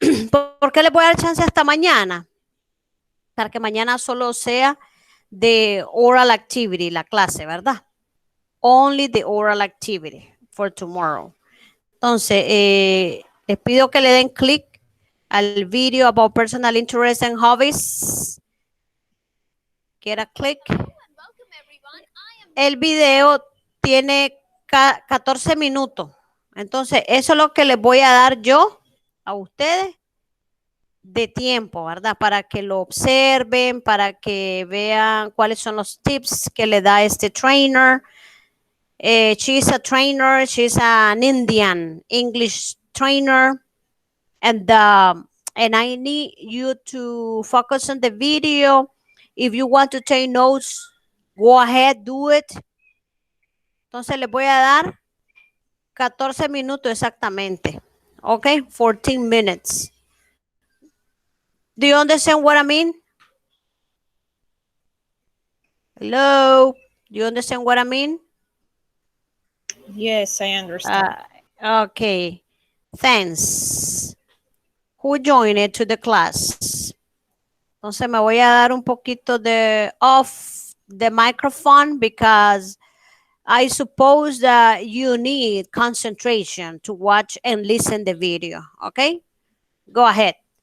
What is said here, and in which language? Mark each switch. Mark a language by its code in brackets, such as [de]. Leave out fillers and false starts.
[es] ¿Por qué les voy a dar chance hasta mañana? Para que mañana solo sea de oral activity, la clase, ¿verdad? [en] Only the oral activity for tomorrow. [es] Entonces, les pido que le den clic al video [en] about personal interest and hobbies. Get a click. [es] El video tiene 14 minutos. Entonces, eso es lo que les voy a dar yo a ustedes de tiempo, ¿verdad? Para que lo observen, para que vean cuáles son los tips que le da este trainer. [en] She's a trainer, she's an Indian English trainer, and I need you to focus on the video. If you want to take notes, go ahead, do it. [es] Entonces les voy a dar 14 minutos exactamente. [en] Okay, 14 minutes. Do you understand what I mean? Hello? Do you understand what I mean? Yes, I understand. Okay, thanks. Who joined it to the class? [es] Entonces me voy a dar un poquito de [en] off the microphone because I suppose that you need concentration to watch and listen the video, okay? Go ahead.